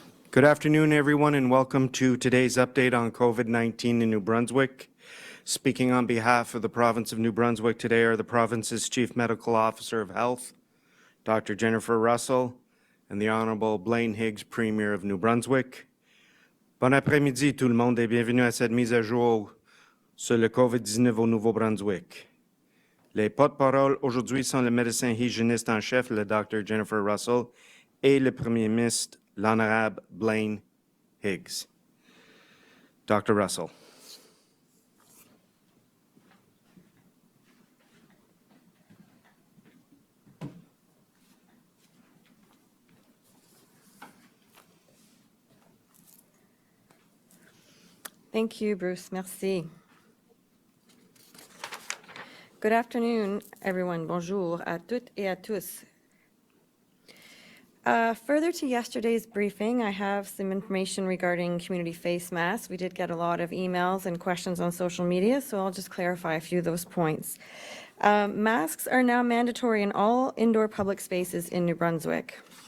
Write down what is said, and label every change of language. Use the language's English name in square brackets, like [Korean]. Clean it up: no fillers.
[English] Good afternoon, everyone, and welcome to today's update on COVID-19 in New Brunswick. Speaking on behalf of the province of New Brunswick today are the province's Chief Medical Officer of Health, Dr. Jennifer Russell, and the Honorable Blaine Higgs, Premier of New Brunswick. [French] Bon après-midi tout le monde et bienvenue à cette mise à jour sur le COVID-19 au Nouveau-Brunswick. Les porte-parole aujourd'hui sont le médecin hygiéniste en chef, le Dr. Jennifer Russell, et le Premier ministre, l'Honorable Blaine Higgs. Dr. Russell. [English] Thank you, Bruce. Merci. Good afternoon, everyone. [French] Bonjour à toutes et à tous. [English] Further to yesterday's briefing, I have some information regarding community face masks. We did get a lot of emails and questions on social media, so I'll just clarify a few of those points. Masks are now mandatory in all indoor public spaces in New Brunswick.